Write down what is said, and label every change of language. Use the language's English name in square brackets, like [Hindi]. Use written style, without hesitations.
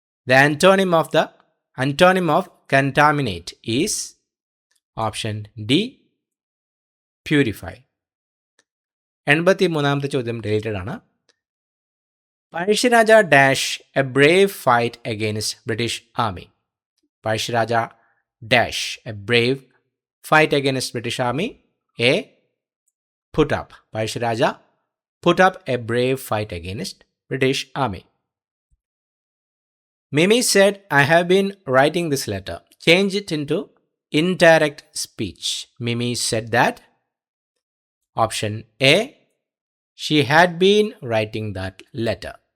[English] The antonym of contaminate is option D purify. [Malayalam] 83-ാമത്തെ ചോദ്യം related ആണ്. [English] Pazhassi Raja dash a brave fight against British army. Pazhassi Raja dash a brave fight against British army. A put up. Pazhassi Raja put up a brave fight against British army. Mimi said, I have been writing this letter. Change it into indirect speech. Mimi said that. Option A, she had been writing that letter.